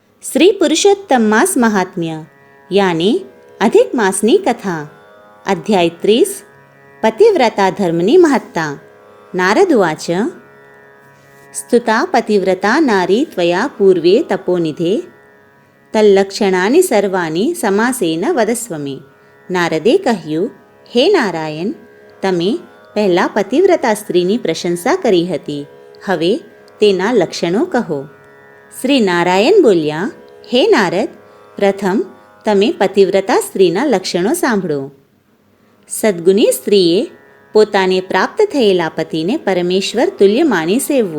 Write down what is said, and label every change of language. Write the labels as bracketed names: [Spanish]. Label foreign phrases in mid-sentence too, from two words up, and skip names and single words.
[Gujarati] શ્રી પુરુષોત્તમ માસ મહાત્મ્ય યાની અધિક માસની કથા અધ્યાય 30 પતિવ્રતા ધર્મની મહત્તા। [Sanskrit] नारद उवाच स्तुता पतिव्रता नारी त्वया पूर्वे तपोनिधे तल्लक्षणानि सर्वाणि समासेन वदस्व मे। [Gujarati] नारदे કહ્યું, હે નારાયણ, તમે પહેલા પતિવ્રતા સ્ત્રીની પ્રશંસા કરી હતી, હવે તેના લક્ષણો કહો. શ્રી નારાયણ બોલ્યા, હે નારદ, પ્રથમ તમે પતિવ્રતા સ્ત્રીના લક્ષણો સાંભળો. સદ્ગુણી સ્ત્રીએ પોતાને પ્રાપ્ત થયેલા પતિને પરમેશ્વર તુલ્ય માની સેવવો.